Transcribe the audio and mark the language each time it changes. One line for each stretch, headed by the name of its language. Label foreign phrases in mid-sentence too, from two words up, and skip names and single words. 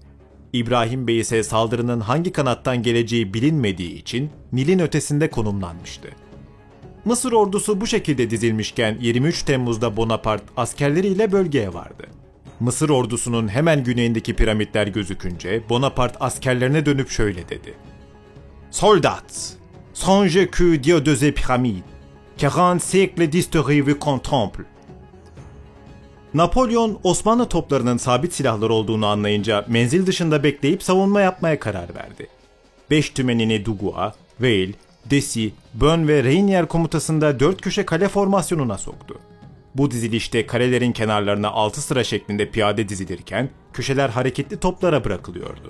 Turkish: İbrahim Bey ise saldırının hangi kanattan geleceği bilinmediği için Nil'in ötesinde konumlanmıştı. Mısır ordusu bu şekilde dizilmişken 23 Temmuz'da Bonaparte askerleriyle bölgeye vardı. Mısır ordusunun hemen güneyindeki piramitler gözükünce Bonaparte askerlerine dönüp şöyle dedi:
French: "Soldats, songez que Dieu de ces pyramides, 40 siècles d'histoire vous contemple."
Turkish: Napolyon, Osmanlı toplarının sabit silahları olduğunu anlayınca menzil dışında bekleyip savunma yapmaya karar verdi. 5 tümenini Duguay, Veil, Dessy, Bön ve Reynier komutasında 4 köşe kale formasyonuna soktu. Bu dizilişte kalelerin kenarlarına 6 sıra şeklinde piyade dizilirken köşeler hareketli toplara bırakılıyordu.